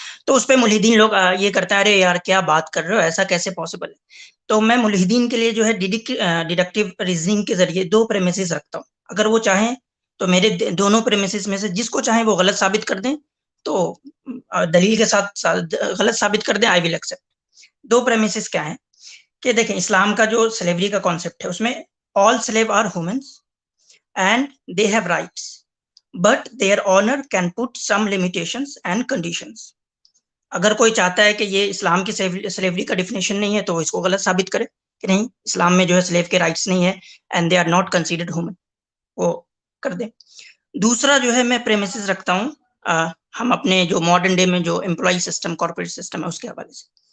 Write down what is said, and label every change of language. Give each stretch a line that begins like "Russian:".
Urdu: تو اس پہ ملحدین لوگ یہ کرتے ہیں، ارے یار کیا بات کر رہے ہو، ایسا کیسے پاسبل ہے. تو میں ملحدین کے لیے جو ہے ڈیڈکٹیو ریزننگ کے ذریعے 2 پریمیسز رکھتا ہوں. اگر وہ چاہیں تو میرے دونوں پریمیسز میں سے جس کو چاہیں وہ غلط ثابت کر دیں، تو دلیل کے ساتھ غلط ثابت کر دیں،
English: I will accept.
Urdu: 2 پریمیسز کیا ہیں کہ دیکھیں، اسلام کا جو سلیوری کا کانسیپٹ ہے اس میں
English: all slave are humans and they have rights, but their owner can put some limitations and conditions.
Urdu: اگر کوئی چاہتا ہے کہ یہ اسلام کی سلیوری کا ڈیفینیشن نہیں ہے تو اس کو غلط ثابت کرے کہ نہیں، اسلام میں جو ہے سلیو کے رائٹس نہیں ہے
English: and they are not considered human،
Urdu: وہ کر دیں. دوسرا جو ہے میں پریمیسز رکھتا ہوں ہم اپنے جو ماڈرن ڈے میں جو امپلائی سسٹم، کارپوریٹ سسٹم ہے اس کے حوالے سے.